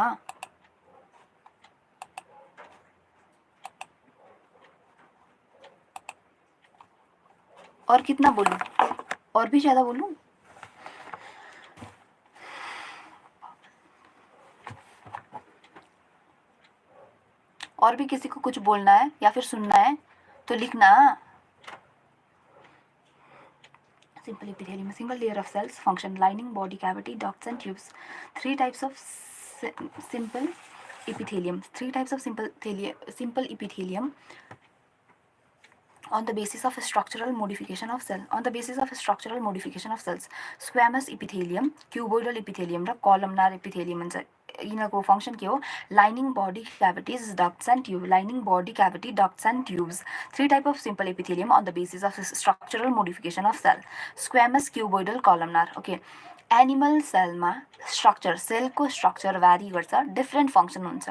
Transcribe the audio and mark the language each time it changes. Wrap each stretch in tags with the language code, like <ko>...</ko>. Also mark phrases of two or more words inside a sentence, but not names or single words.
<hi>हाँ और कितना बोलूं? और भी ज्यादा बोलूं? और भी किसी को कुछ बोलना है या फिर सुनना है तो लिखना.</hi> <en>Simple epithelium, single layer of cells, function, lining, body cavity, ducts and tubes. Three types of simple epithelium. Three types of simple epithelium on the basis of structural modification of cell. On the basis of structural modification of cells. Squamous epithelium, cuboidal epithelium</en> <ne>र</ne> <en>columnar epithelium हुन्छ.</en> <ne>यिनीहरूको फंक्शन के हो?</ne> <en>Lining body cavities, ducts and tube. Lining body cavity, ducts and tubes. Three type of simple epithelium on the basis of structural modification of cell. Squamous, cuboidal, columnar. Okay, animal cellma structure, cellko structure vary</en> <ne>गर्छ,</ne> <en>different function</en> <ne>हुन्छ.</ne>